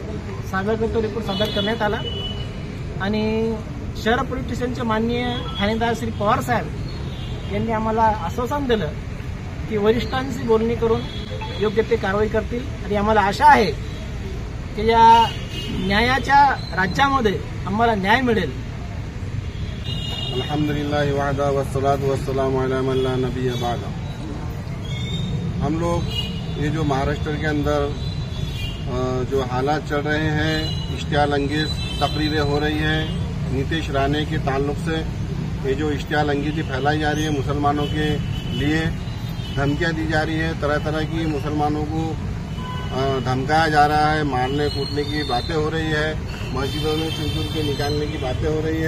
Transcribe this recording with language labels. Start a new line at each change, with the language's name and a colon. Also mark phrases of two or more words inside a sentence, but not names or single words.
Marathi: सादर करतो रिपोर्ट सादर करण्यात आला आणि शहर पोलीस स्टेशनचे माननीय ठाणेदार श्री पवार साहेब यांनी आम्हाला आश्वासन दिलं की वरिष्ठांशी बोलणी करून योग्य ते कारवाई करतील आणि आम्हाला आशा आहे की या न्यायाच्या राज्यामध्ये आम्हाला न्याय मिळेल।
Arabic: الحمدلله وحده والصلاة والسلام على من لا نبي بعد.
Hindi: हम लोग ये जो महाराष्ट्र के अंदर जो हालात चल रहे हैं, इश्तियाल अंगेज तकरीरें हो रही हैं नीतीश राणे के ताल्लुक से, ये जो इश्तियाल अंगेजी फैलाई जा रही है मुसलमानों के लिए, धमकियां दी जा रही है, तरह तरह की मुसलमानों को धमकाया जा रहा है, मारने कूटने की बातें हो रही है, मस्जिदों में चुन के निकालने की बातें हो रही है।